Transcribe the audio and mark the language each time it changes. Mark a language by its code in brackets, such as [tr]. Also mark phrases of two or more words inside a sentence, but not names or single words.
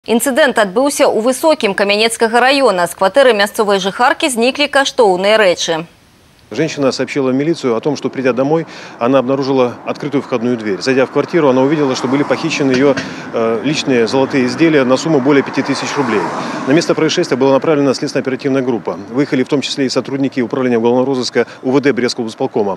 [be] Інцыдэнт адбыўся ў Высокім Камянецкага района. З кватэры мясцовай жыхаркі зніклі каштоўныя рэчы. [ru] Женщина сообщила в милицию о том, что, придя домой, она обнаружила открытую входную дверь. Зайдя в квартиру, она увидела, что были похищены ее личные золотые изделия на сумму более 5000 рублей. На место происшествия была направлена следственно-оперативная группа. Выехали в том числе и сотрудники управления уголовного розыска УВД Брестского исполкома.